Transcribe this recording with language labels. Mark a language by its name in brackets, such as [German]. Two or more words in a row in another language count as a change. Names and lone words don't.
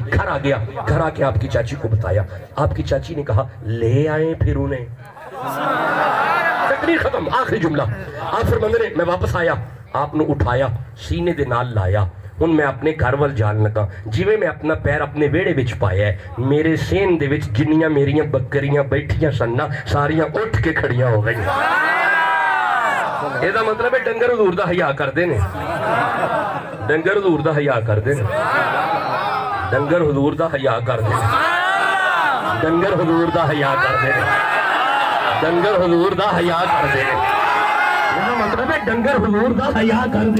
[Urdu] گھر آ گیا گھر آ کے آپ کی چاچی کو بتایا. آپ کی چاچی نے کہا لے آئیں پھر انہیں. [Punjabi] تقریر ختم. آخری جملہ آپ فرماندے نے میں واپس آیا آپ نے اٹھایا سینے دے نال لایا. ہن میں اپنے گھر وال جان لگا. جویں میں اپنا پیر اپنے ویڑے وچ پایا ہے میرے سین دے وچ جنیاں میریاں بکریاں بیٹھیاں سن نا ساریاں اٹھ کے کھڑیاں ہو گئیں. یہ دا مطلب ہے ڈنگر حضور دا حیا کردے نے. ڈنگر حضور دا حیا کردے نے. ڈنگر حضور دا حیا کردے نے. ڈنگر حضور دا حیا کردے نے. ڈنگر حضور دا حیا کردے نے. یہ دا مطلب ہے ڈنگر حضور دا حیا کردے.